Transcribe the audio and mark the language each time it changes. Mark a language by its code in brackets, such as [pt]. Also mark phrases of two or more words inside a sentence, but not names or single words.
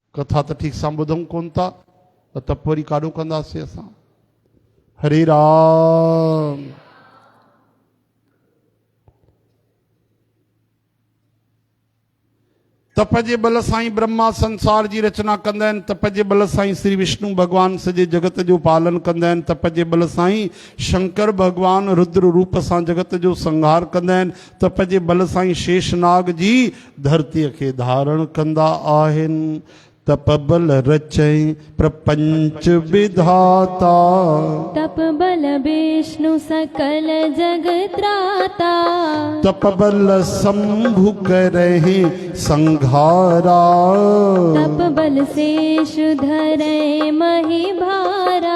[sd] कथा तो ठीक सां ॿुधूं कोन था तप वरी काॾो कंदासीं असां। हरे राम। तप जे बल सां ई ब्रह्मा संसार जी रचना कंदा आहिनि। तप जे बल सां ई श्री विष्णु भगवान सॼे जगत जो पालन कंदा आहिनि। तप जे बल सां ई शंकर भगवान रुद्र रूप सां जगत जो संहार कंदा आहिनि। तप जे बल सां ई शेषनाग जी धरतीअ खे धारण कंदा आहिनि। [awa] तप बल रचई प्रपंच विधाता, तप बल विष्णु सकल जग त्राता, तप बल शंभु करहि संघारा, तप बल शेष धरे मही भारा,